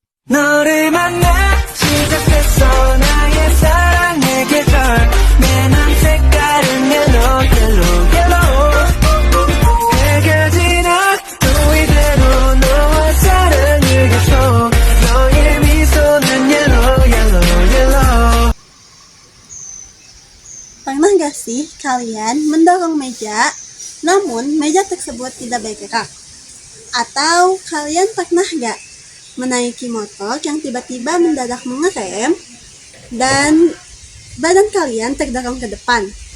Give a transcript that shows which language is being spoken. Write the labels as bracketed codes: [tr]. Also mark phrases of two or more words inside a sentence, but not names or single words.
[ko] 너를 만나 시작됐어 나의 사랑의 계절 내 맘 색깔은 [en] yellow yellow yellow [ko] 해가 지나 또 이대로 너와 사랑을 계속 너의 미소는 [en] yellow yellow yellow. [id] Pernah gak sih kalian mendorong meja, namun meja tersebut tidak bergerak? Atau kalian pernah gak menaiki motor yang tiba-tiba mendadak mengerem dan badan kalian terdorong ke depan?